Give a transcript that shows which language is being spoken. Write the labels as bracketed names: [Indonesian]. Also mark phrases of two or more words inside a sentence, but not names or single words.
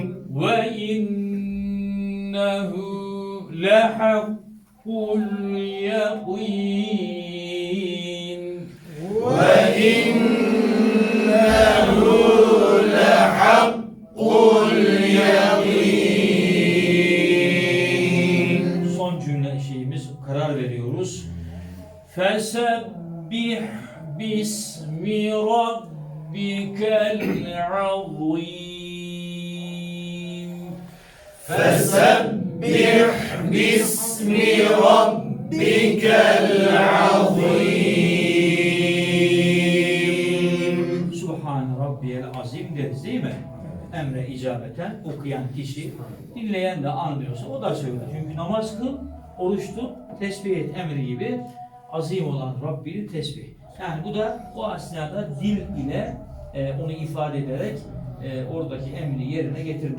[Arabic] وَإِنَّهُ لَحَقُّ الْيَقِينِ وَإِنَّهُ لَحَقُّ الْيَقِينِ [Turkish] Son cümle şeyimiz, karar veriyoruz. [Arabic] فَسَبِّحْ بِاسْمِ رَبِّكَ الْعَظِيمِ فَسَبِّحْ بِاسْمِ رَبِّكَ الْعَظِيمِ سبحان ربي العظيم [Turkish] deriz değil mi? Emre icabeten okuyan kişi, dinleyen de anlıyorsa o da söyler. Çünkü namaz kıl, oruç tut, tesbih et emri gibi azim olan Rabbini tesbih. Yani bu da o esnada dil ile onu ifade ederek oradaki emri yerine getirmek.